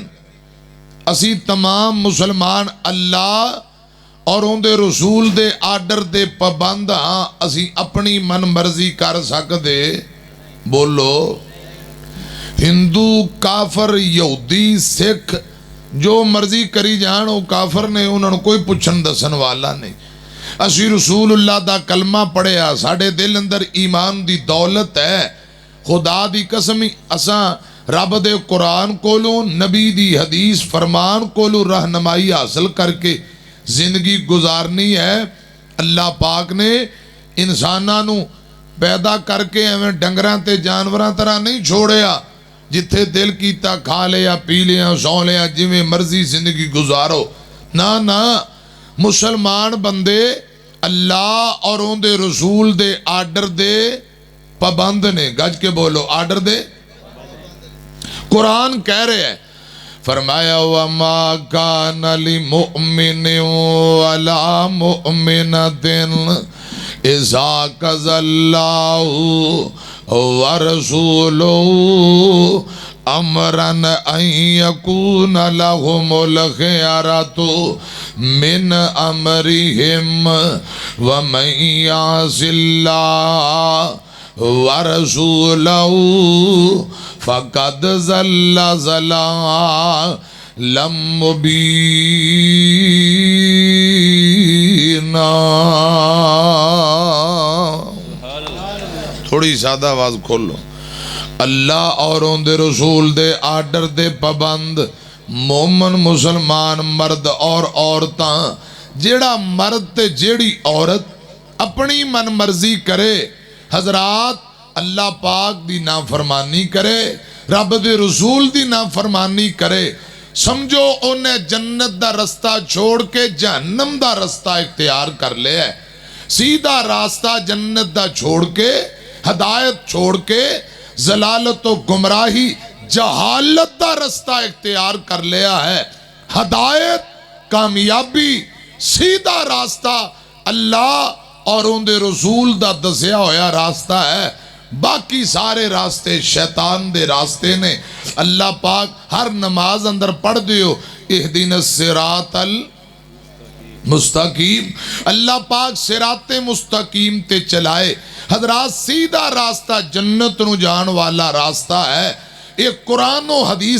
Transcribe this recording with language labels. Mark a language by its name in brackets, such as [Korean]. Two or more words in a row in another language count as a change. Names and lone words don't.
[Punjabi] اسی تمام مسلمان اللہ اور ان دے رسول دے آرڈر دے پابند ہاں، اسی اپنی من مرضی کر سکدے؟ بولو۔ ہندو کافر یہودی سکھ جو مرضی کری جان وہ کافر نے، انہوں نے کوئی پوچھن دسن والا نہیں۔ اسی رسول اللہ دا کلمہ پڑھیا ساڑے دل اندر ایمان دی دولت ہے خدا دی قسمی اساں رب دے قرآن کولو نبی دی حدیث فرمان کولو رہنمائی حاصل کر کے زندگی گزارنی ہے اللہ پاک نے انسانانو پیدا کر کے ایویں ڈنگراں تے جانوراں طرح نہیں چھوڑیا جتھے دل کیتا کھا لیا پی لیا سو لیا جویں مرضی زندگی گزارو نا مسلمان بندے اللہ اور ان دے رسول دے آرڈر دے پابند نے گج کے بولو آرڈر دے [Urdu] قرآن کہہ رہے ہیں فرمایا [Arabic] وَمَا كَانَ لِمُؤْمِنٍ وَلَا مُؤْمِنَةٍ إِذَا قَضَى اللَّهُ وَرَسُولُهُ أَمْرًا أَن يَكُونَ لَهُمُ الْخِيَرَةُ مِنْ أَمْرِهِمْ وَمَن يَعْصِ اللَّهَ وَرَسُولَهُ فَقَدْ ضَلَّ ضَلَالًا [Punjabi] مُبِينًا تھوڑی سادہ آواز کھولو اللہ اور ان دے رسول دے آرڈر دے پابند مومن مسلمان مرد اور عورتاں جیڑا مرد تے جیڑی عورت اپنی من مرضی کرے حضرات اللہ پاک دی نافرمانی کرے رب دے رسول دی نافرمانی کرے سمجھو انہیں جنت دا رستہ چھوڑ کے جہنم دا رستہ اختیار کر لے ہے سیدھا راستہ جنت دا چھوڑ کے ہدایت چھوڑ کے ضلالت و گمراہی جہالت دا رستہ اختیار کر لیا ہے ہدایت کامیابی سیدھا راستہ اللہ اور ان دے رسول دا دسیا ہویا راستہ ہے باقی سارے راستے شیطان دے راستے نے اللہ پاک ہر نماز اندر پڑھ دیو [Arabic] اہدین الصراط المستقیم [Punjabi] اللہ پاک صراط مستقیم تے چلائے حضرات سیدھا راستہ جنت نو جان والا راستہ ہے ایک قرآن و حدیث